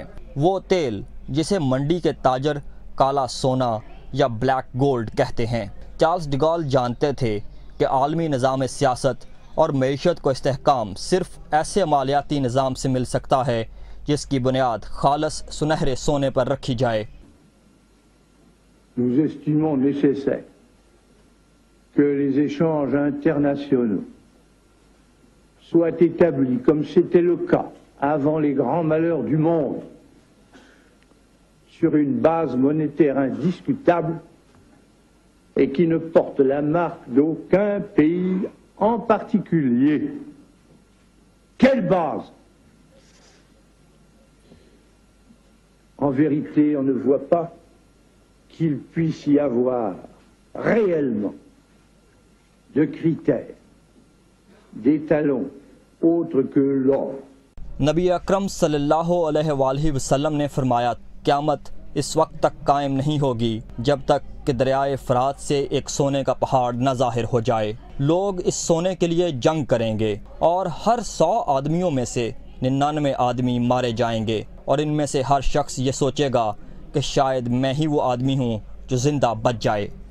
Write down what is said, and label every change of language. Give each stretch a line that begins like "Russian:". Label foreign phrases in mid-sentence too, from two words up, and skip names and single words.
Urdu: وہ تیل جسے منڈی کے تاجر کالا سونا یا
English: black gold
Urdu: کہتے ہیں۔ چارلس ڈگال جانتے تھے کہ عالمی نظام سیاست اور معیشت کو استحکام صرف ایسے مالیاتی نظام سے مل سکتا ہے جس کی بنیاد خالص سنہرے سونے پر رکھی جائے۔
French: Nous estimons nécessaire que les échanges internationaux soient établis comme c'était le cas avant les grands malheurs du monde, sur une base monétaire indiscutable et qui ne porte la marque d'aucun pays en particulier. Quelle base? En vérité, on ne voit pas qu'il puisse y avoir réellement de critères, d'étalons autres que l'or.
Urdu: نبی اکرم
Arabic: صلی اللہ علیہ وآلہ وسلم
Urdu: نے فرمایا، قیامت اس وقت تک قائم نہیں ہوگی جب تک کہ دریائے فرات سے ایک سونے کا پہاڑ نہ ظاہر ہو جائے۔ لوگ اس سونے کے لیے جنگ کریں گے اور ہر 100 آدمیوں میں سے 99 آدمی مارے جائیں گے، اور ان میں سے ہر شخص یہ سوچے گا کہ شاید میں ہی وہ آدمی ہوں جو زندہ بچ جائے۔